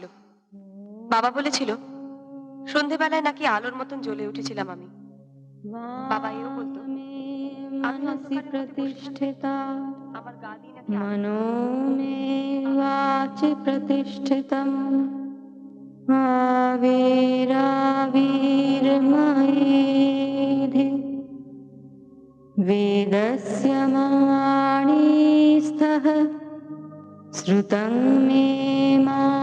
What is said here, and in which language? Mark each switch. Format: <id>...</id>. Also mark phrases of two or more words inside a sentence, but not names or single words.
<bn>বাবা বলেছিল সন্ধেবেলায় নাকি আলোর মতন জ্বলে উঠেছিলাম আমি। বাবা এও বলতো আমি मनसि অন্ধকারের মধ্যে বসে থাকলে प्रतिष्ठिता আমার গা দিয়ে নাকি আলো</bn> <sa>मनो मे वाचि प्रतिष्ठितम् आविराविर्मयेधि वेदस्य वाणीस्थः श्रुतं मे मा</sa>